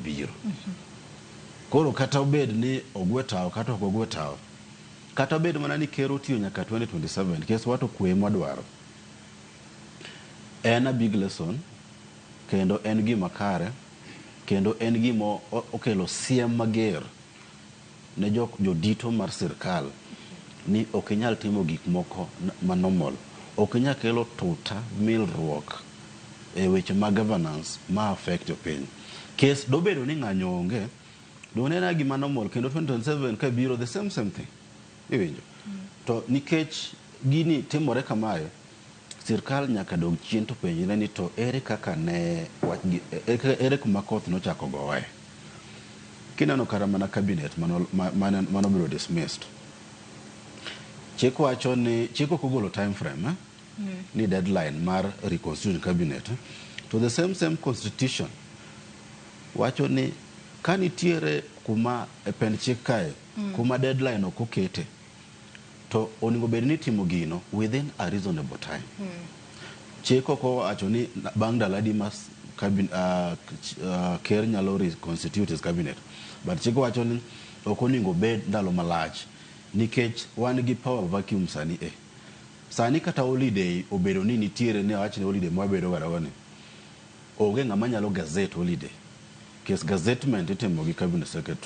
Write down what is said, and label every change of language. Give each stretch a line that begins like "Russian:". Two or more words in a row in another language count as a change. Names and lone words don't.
Luo (Kenya and Tanzania): biro. Koro kata obed ni ogwetao kata ok ogwetao, kata obed mana ni ker otiyo nyaka 2027 kes wato kwe mwadwaro, en
English: a big lesson
Luo (Kenya and Tanzania): kendo en gima kare kendo en gima okelo siem mager ne jodito mar sirkal ni ok inyal timo gik moko manormal, ok inyal kelo tuta milruok e weche mag governance ma affect piny. Kes dobedo ni ng'anyo onge, donena gima normal kendo 2027 ka biro
English: the same thing.
Luo (Kenya and Tanzania): Iwinjo? To nikech gini timore kamae, sirkal nyaka dog chien to penjre ni to ere kaka ne ere kuma koth nochako gowe. Kineno kara mana cabinet manobiro dismissed. Chik wacho ni chik okogolo
English: time frame
Luo (Kenya and Tanzania): ni deadline mar
English: reconstitution cabinet.
Luo (Kenya and Tanzania): To
English: the same constitution
Luo (Kenya and Tanzania): wacho ni kanitiere kuma e pen chik kae kuma deadline okokete to oningo bed ni timo gino
English: within a reasonable time.
Luo (Kenya and Tanzania): Chik oko wacho ni bang' daladi mas ker nyalo
English: reconstitute his cabinet,
Luo (Kenya and Tanzania): but chik wacho ni ok oningo bed ndalo malach nikech wan gi
English: power vacuum
Luo (Kenya and Tanzania): sani sani kata holiday obedo ni nitiere ne wach ni holiday mwabedo garagoni onge ng'ama nyalo
English: gazette holiday
Luo (Kenya and Tanzania): kes gazettement itimo gi
English: cabinet secretary.